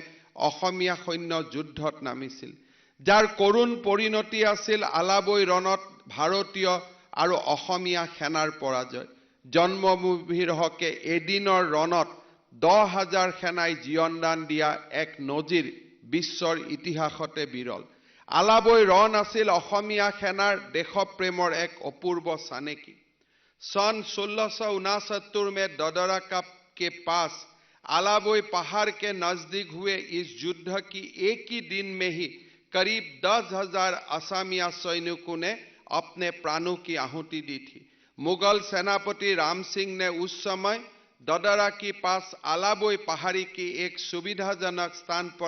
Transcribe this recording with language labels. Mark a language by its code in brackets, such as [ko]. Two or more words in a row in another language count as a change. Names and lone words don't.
[as] অসমীয়া সৈন্য যুদ্ধত নামিছিল যাৰ কৰুণ পৰিণতি আছিল আলাবৈ ৰণত ভাৰতীয় আৰু অসমীয়া সেনাৰ পৰাজয় জন্মভূমিৰ হকে এদিনৰ ৰণত 10,000 সেনাই জীয়নদান দিয়া এক নজিৰ বিশ্বৰ ইতিহাসতে বিৰল আলাবৈ ৰণ আছিল অসমীয়া সেনাৰ দেশপ্ৰেমৰ এক অপূৰ্ব চানেকি सन [hi] 1669 में ददरा के पास आलाबोई पहाड़ के नजदीक हुए इस युद्ध की एक ही दिन में ही करीब 10,000 असमिया सैनिकों ने अपने प्राणों की आहुति दी थी मुगल सेनापति राम सिंह ने उस समय ददरा के पास आलाबोई पहाड़ी की एक सुविधाजनक स्थान पर